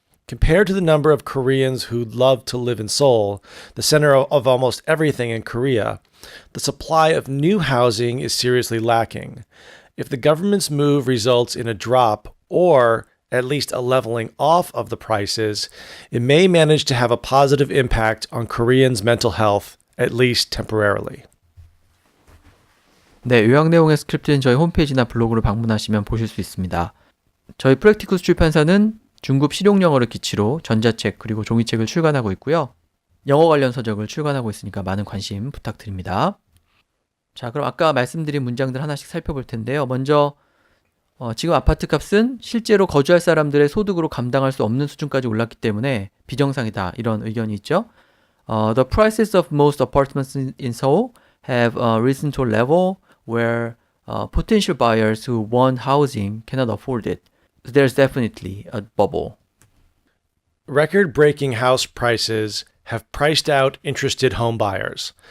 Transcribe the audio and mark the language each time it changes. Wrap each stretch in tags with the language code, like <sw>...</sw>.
<en>Compared to the number of Koreans who love to live in Seoul, the center of almost everything in Korea, the supply of new housing is seriously lacking. If the government's move results in a drop or at least a leveling off of the prices, it may manage to have a positive impact on Koreans' mental health, at least temporarily.</en> <ko>네, 요약 내용의 스크립트는 저희 홈페이지나 블로그를 방문하시면 보실 수 있습니다. 저희 프랙티쿠스 출판사는 중급 실용영어를 기치로 전자책 그리고 종이책을 출간하고 있고요. 영어 관련 서적을 출간하고 있으니까 많은 관심 부탁드립니다. 자, 그럼 아까 말씀드린 문장들 하나씩 살펴볼 텐데요. 먼저 지금 아파트 값은 실제로 거주할 사람들의 소득으로 감당할 수 없는 수준까지 올랐기 때문에 비정상이다. 이런 의견이 있죠.</ko> <en>The prices of most apartments in Seoul have risen to a level where potential buyers who want housing cannot afford it. There's definitely a bubble. Record-breaking house prices have priced out interested home buyers.</en>